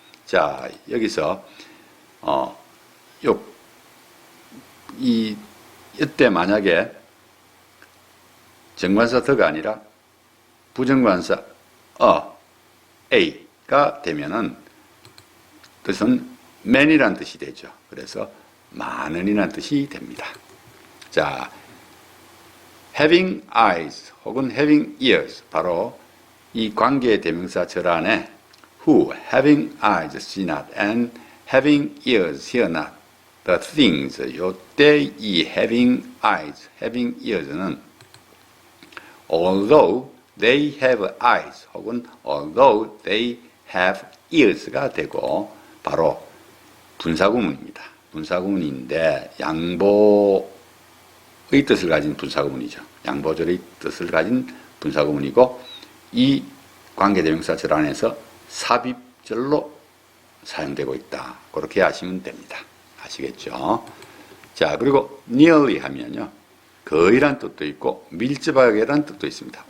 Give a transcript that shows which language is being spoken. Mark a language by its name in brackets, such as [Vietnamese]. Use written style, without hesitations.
[Korean] 자, 여기서 이때 만약에 정관사 더가 아니라 부정관사 A가 되면은 뜻은 many라는 뜻이 되죠. 그래서 많은이라는 뜻이 됩니다. [English] 자, having eyes 혹은 having ears, [Korean] 바로 이 관계의 대명사 절안에 [English] who, having eyes see not, and having ears hear not, the things, [Korean] 요때 이 [English] having eyes, having ears는 although they have eyes 혹은 although they have ears [Korean] 가 되고 바로 분사구문입니다. 분사구문인데 양보의 뜻을 가진 분사구문이죠. 양보절의 뜻을 가진 분사구문이고 이 관계대명사 절안에서 삽입절로 사용되고 있다. 그렇게 하시면 됩니다. 아시겠죠? 자, 그리고 nearly 하면요, 거의란 뜻도 있고 밀접하게란 뜻도 있습니다.